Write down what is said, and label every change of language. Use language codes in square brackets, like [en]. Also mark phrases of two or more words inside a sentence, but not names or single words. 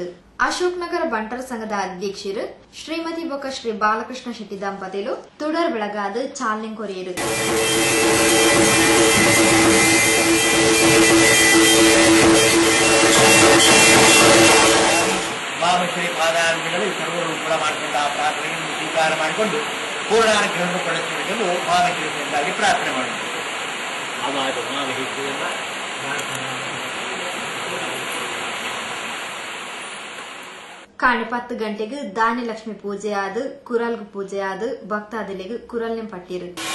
[tcy] ಅಶೋಕ್ ನಗರ ಬಂಟರ ಸಂಘದ ಅಧ್ಯಕ್ಷರು ಶ್ರೀಮತಿ ಬೊಕ್ಕ ಶ್ರೀ ಬಾಲಕೃಷ್ಣ ಶೆಟ್ಟಿ ದಂಪತಿಲು ತುಡರ್ ಬೆಳಗಾದು ಚಾಲನೆ ಕೊರಿಯರು. [kn] ಉಮಾಮಹೇಶ್ವರಿ ಪಾದಾರ್ಮಿಗಳು ಸರ್ವರು ಕೂಡ ಮಾಡಿಕೊಂಡ ಆ ಪ್ರಾರ್ಥನೆಯನ್ನು ಸ್ವೀಕಾರ ಮಾಡಿಕೊಂಡು ಪೂರ್ಣಾನುಗ್ರಹವನ್ನು ಪಡೆದುಕೊಳ್ಳಲು ಉಮಾಮಹೇಶ್ವರಿಯಿಂದಾಗಿ ಪ್ರಾರ್ಥನೆ ಮಾಡುವುದು. [tcy] ಕಾಣೆ 10 ಗಂಟೆಗೆ ಧಾನ್ಯಲಕ್ಷ್ಮಿ ಪೂಜೆ ಆದು ಕುರಲ್ಗು ಪೂಜೆ ಆದು ಭಕ್ತಾದಿಲೆಗೆ ಕುರಲ್ನೆ ಪಟ್ಟಿರು.